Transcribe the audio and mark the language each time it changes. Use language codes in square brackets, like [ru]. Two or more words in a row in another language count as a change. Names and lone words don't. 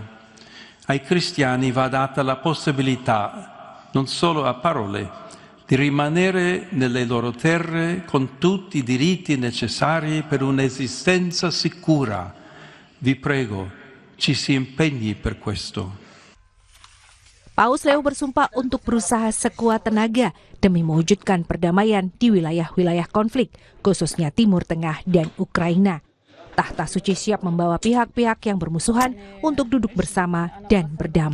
[it] Ai cristiani va data la possibilità, non solo a parole, di rimanere nelle loro terre con tutti i diritti necessari per un'esistenza sicura. Vi prego, ci si impegni per questo. [id] Paus Leo bersumpah untuk berusaha sekuat tenaga demi mewujudkan perdamaian di wilayah-wilayah konflik, khususnya Timur Tengah dan Ukraina. Tahta suci siap membawa pihak-pihak yang bermusuhan untuk duduk bersama dan berdamai.